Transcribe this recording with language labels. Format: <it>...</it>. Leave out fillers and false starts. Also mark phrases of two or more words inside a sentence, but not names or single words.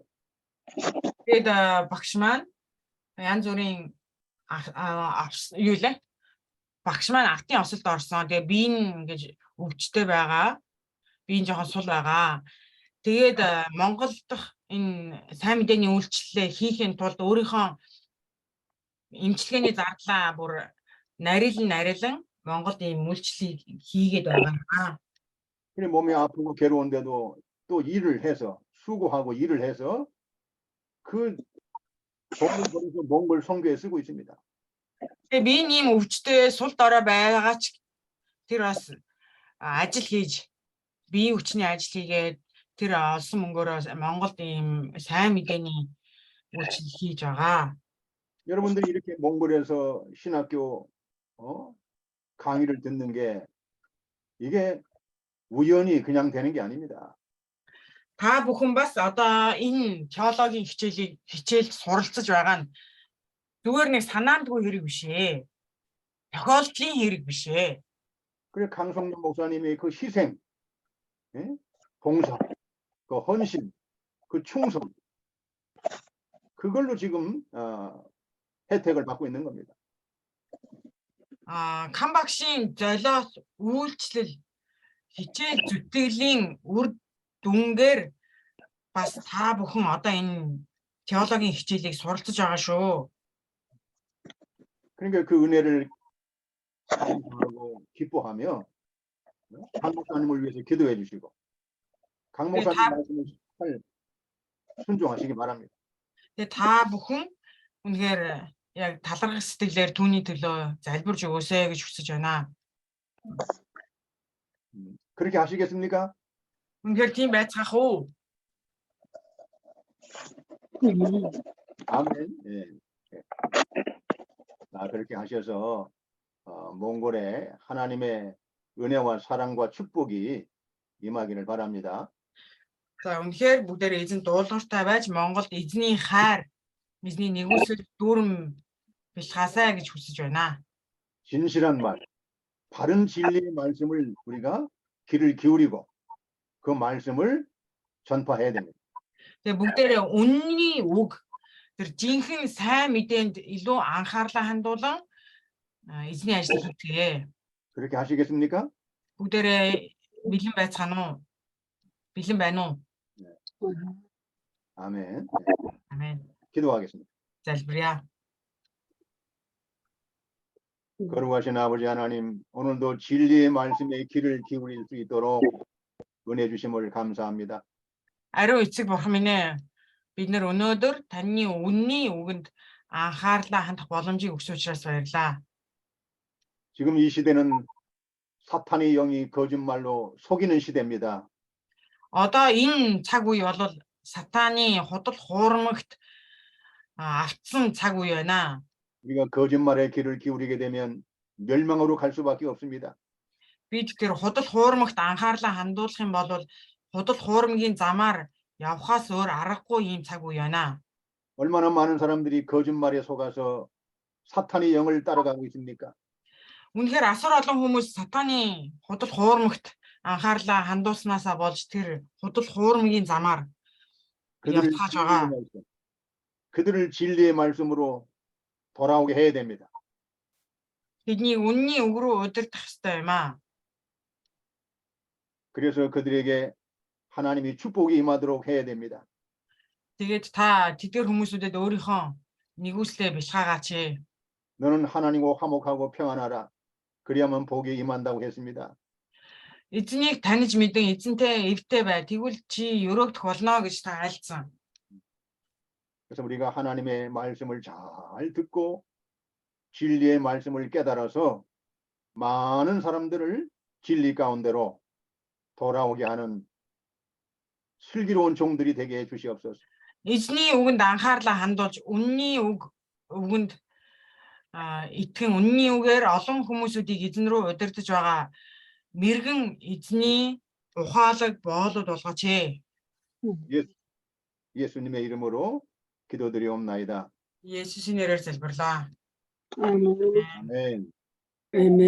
<mn>Тэгээд багш маань янз бүрийн юу лээ? Багш маань алтын осолд орсон. Тэгээд би ингэж өвчтэй байгаа. Би жоохон сул байгаа. Тэгээд Монгол дахь энэ сайн мэдээний үйлчлэлээ хийхин тулд өөрийнхөө эмчилгээний зардлаа бүр нарилан Монголд ийм үйлчлэлийг хийгээд байгаа.</mn> <ko>그래 몸이 아프고 괴로운데도 또 일을 해서 수고하고 일을 해서 그 돈을 벌어서 몽골 선교에 쓰고 있습니다.</ko> <mn>Тэгээд би ийм өвчтэй сул дорой байгаа ч тэр бас ажил хийж бие хүчний ажил хийгээд тэр олсон мөнгөөрөө Монголд ийм сайн мэдээний үйлчлэл хийж байгаа.</mn> <ko>여러분들이 이렇게 몽골에서 신학교 강의를 듣는 게 이게 우연히 그냥 되는 게 아닙니다.</ko> <mn>Та бүхэн бас одоо энэ теологийн хичээлд суралцж байгаа нь зүгээр нэг санаандгүй хэрэг биш ээ. Тохиолдлын хэрэг биш ээ.</mn> <ko>그래 강성준 목사님의 그 희생 예? 봉사, 그 헌신, 그 충성, 그걸로 지금 혜택을 받고 있는 겁니다.</ko> <mn>Кам багшийн золиос үйлчлэл хичээл зүтгэлийн үр дүнгээр бас та бүхэн одоо энэ теологийн хичээлийг суралцж байгаа шүү.</mn> <ko>그러니까 그 은혜를 감사하고 기뻐하며 강 목사님을 위해서 기도해 주시고 강 네, 목사님 다- 말씀을 잘 순종하시기 바랍니다.</ko> <mn>Тэгээ та бүхэн үнэхээр яг талархах сэтгэлээр түүний төлөө залбирж өгөөсэй гэж хүсэж байна.</mn> <ko>그렇게 하시겠습니까?</ko> <mn>Үнэхээр тийм байцгаах уу?</mn> <ko>아멘. 예. 예. 그렇게 하셔서 몽골에 하나님의 은혜와 사랑과 축복이 임하기를 바랍니다.</ko> <mn>За үнэхээр бүгдээр эзэн дуулууртай байж Монголд эзний хайр, эзний нэгүсэл дүүрэн бэлхаасай гэж хүсэж байна.</mn> <ko>진실한 말, 바른 진리의 말씀을 우리가 귀를 기울이고 그 말씀을 전파해야 됩니다.</ko> <mn>Тэгээ бүгдээрээ үнний үг тэр жинхэнэ сайн мэдээнд илүү анхаарлаа хандуулан эзний ажил хийгдээ.</mn> <ko>그렇게 하시겠습니까?</ko> <mn>Бүгдээрээ бэлэн байцгаана уу? Бэлэн байна уу?</mn> <ko>아멘.</ko> <mn>Амен.</mn> <ko>기도하겠습니다.</ko> <mn>Залбирая.</mn> <ko>거룩하신 아버지 하나님, 오늘도 진리의 말씀에 귀를 기울일 수 있도록 은혜 주심을 감사합니다.</ko> <mn>Ариун эцэг бурхан минь ээ. Бид нэр өнөөдөр таны үнний үгэнд анхаарлаа хандах боломжийг өгсөн учраас баярлалаа.</mn> <ko>지금 이 시대는 사탄의 영이 거짓말로 속이는 시대입니다.</ko> <mn>Одоо энэ цаг үе бол сатааны худал хуурмагт автсан цаг үе байна.</mn> <ko>우리가 거짓말에 귀를 기울이게 되면 멸망으로 갈 수밖에 없습니다.</ko> <mn>Бид тэр худал хуурмагт анхаарлаа хандуулах юм бол худал хуурмгийн замаар явхаас өөр аргагүй ийм цаг үе байна.</mn> <ko>얼마나 많은 사람들이 거짓말에 속아서 사탄의 영을 따라가고 있습니까?</ko> <mn>Үнэхээр асар олон хүмүүс сатааны худал хуурмагт анхаарлаа хандуулснаасаа болж тэр худал хуурмгийн замаар</mn> <ko>그들을</ko> <mn>явцгааж</mn> <ko>진리의</ko> <mn>байгаа.</mn> <ko>말씀, 그들을 진리의 말씀으로 돌아오게 해야 됩니다.</ko> <mn>Бидний үнний үг рүү удирдах ёстой юм аа.</mn> <ko>그래서 그들에게 하나님이 축복이 임하도록 해야 됩니다.</ko> <mn>Тэгээд та тэдгээр хүмүүсүүдэд өөрийнхөө нэгүслээ бэлхаагаач.</mn> <ko>너는 하나님과 화목하고 평안하라. 그리하면 복이 임한다고 했습니다.</ko> <mn>Эзнийг таньж мэдэн эзэнтэй эвтэй бай. Тэгвэл чи өрөөгдөх болно гэж та айлцсан.</mn> <ko>그래서 우리가 하나님의 말씀을 잘 듣고 진리의 말씀을 깨달아서 많은 사람들을 진리 가운데로 돌아오게 하는 슬기로운 종들이 되게 해 주시옵소서.</ko> <mn>Эзний үгэнд анхаарлаа хандуулж үнний үгэнд итгэн үнний үгээр олон хүмүүсүүдийг эзэн рүү удирдах байгаа мэргэн эзний ухаалаг боолууд болгооч.</mn> <ko>예수님의 이름으로 기도드리옵나이다.</ko> <mn>Есүсийн нэрээр залбирлаа.</mn> <en>Amen.</en> <ko>아멘.</ko> <en>Amen.</en>